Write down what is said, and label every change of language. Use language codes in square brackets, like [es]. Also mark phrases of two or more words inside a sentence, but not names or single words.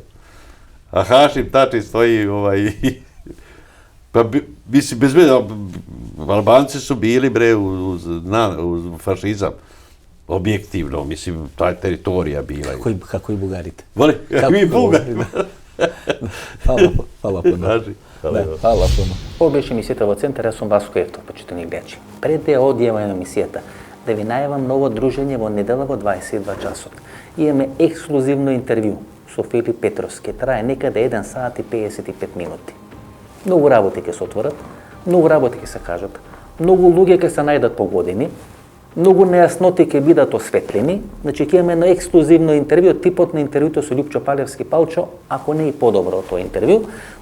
[sr] A Hašim Tači stoji, pa mislim, bez mene, Albanci su bili, bre, uz fašizam. Objektivno, mislim, ta je teritorija bila. [mk] Како и Бугарите. [sr] Voli, kako i Bugari. Hvala puno. Hvala puno. [mk] Ovo беше емисията во Центар, јас сум Васко Евтов, почитани гледачи. Пред да одјаваме на емисијата, да ви најавам ново дружење во недела во 22 часот. Имаме ексклузивно интервју со Филип Петрос, ке трае некаде 1 сат и 55 минути. Многу работи ќе се отворат, многу работи ќе се кажат, многу луѓе ќе се најдат погодени, многу нејасноти ќе бидат осветлени, значи ќе имаме едно ексклузивно интервју, типот на интервјуто со Љупчо Палевски Палчо, ако не и подобро од тоа интервју.